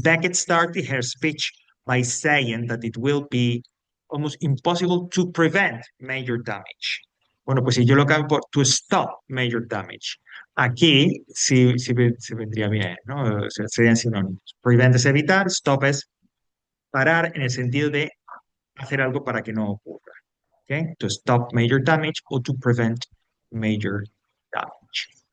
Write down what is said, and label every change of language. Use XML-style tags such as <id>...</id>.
<en>Beckett started her speech by saying that it will be almost impossible to prevent major damage.</en> <es>Bueno, pues si yo lo cambio por</es> <en>to stop major damage,</en> <es>aquí sí, sí vendría bien, ¿no? O sea, serían sinónimos. Prevent es evitar, stop es parar en el sentido de hacer algo para que no ocurra. ¿Ok?</es> <en>To stop major damage o to prevent major damage.</en>